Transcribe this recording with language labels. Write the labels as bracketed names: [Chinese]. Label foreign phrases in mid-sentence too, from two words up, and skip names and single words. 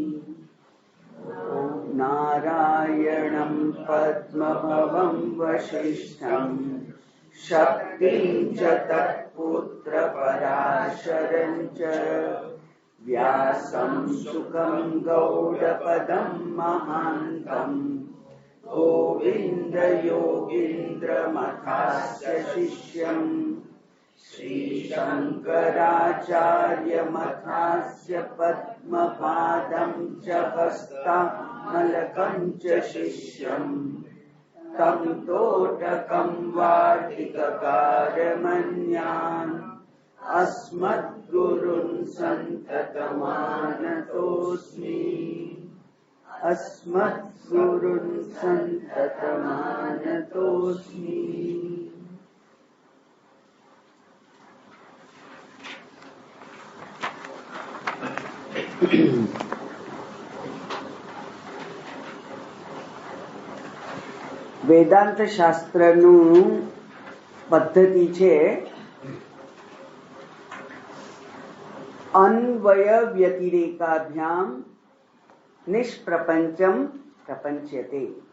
[Sanskrit] નારાયણં પદ્મભવં વસિષ્ઠં શક્તિં ચ તત્પુત્ર પરાશરં ચ વ્યાસં સુકં ગૌડપદં મહાન્તં ગોવિન્દ યોગીન્દ્રમથાસ્ય શિષ્યં શ્રી શંકરાચાર્યમથાસ્ય પદ્મપાદં ચ હસ્તામલકં ચ શિષ્યં तं તોટકં વાર્તિકકારમન્યાન अस्मद्गुरुं सन्ततमानतोऽस्मि. अस्मद्गुरुं सन्ततमानतोऽस्मि. [Gujarati] વેદાંત શાસ્ત્રનું પદ્ધતિ છે [Sanskrit] અન્વય વ્યતિરેકાભ્યામ નિષ્પ્રપંચમ પ્રપંચ્યતે.